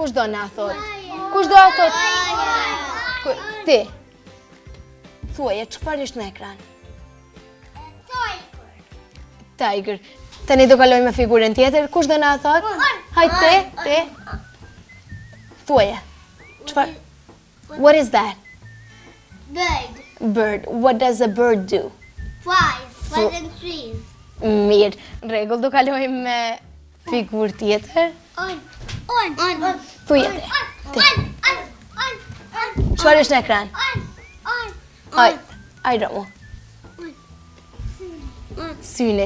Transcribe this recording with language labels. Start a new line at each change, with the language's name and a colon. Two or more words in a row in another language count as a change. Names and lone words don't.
Albanian: Kush do na thot? Kush do na thot? Ti. Thuaje, çfarë është në ekran? Tiger. Tani do kaloj me figurën tjetër. Kush do na thot? Hajde, ti. Thuaje. Çfarë?
English: What is that? Bird. Bird. What does a bird do? Flies in trees.
Albanian: Mirë. Në rregull, do kaloj me figurë tjetër. On. Thuaje. Ti. Çfarë është në ekran? Hajde mo. Syne.